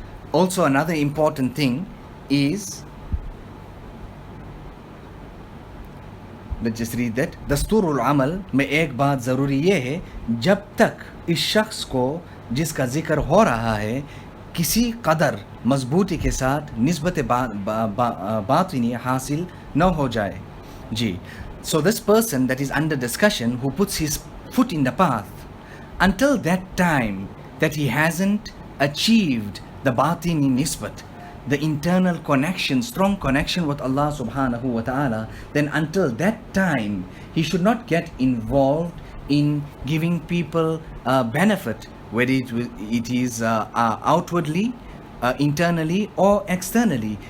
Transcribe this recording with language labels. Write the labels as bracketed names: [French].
[English] Also, another important thing is, let's just read that. [Hindi] दस्तूरुल अमल में एक बात ज़रूरी ये है, जब तक इस शख्स को जिसका जिक्र हो रहा है किसी कदर मजबूती के साथ निस्बत बातिनी हासिल न हो जाए. जी. [English] So this person that is under discussion, who puts his foot in the path, until that time that he hasn't achieved the batini nisbat, the internal connection, strong connection with Allah subhanahu wa ta'ala, then until that time he should not get involved in giving people benefit, whether it is outwardly, internally or externally.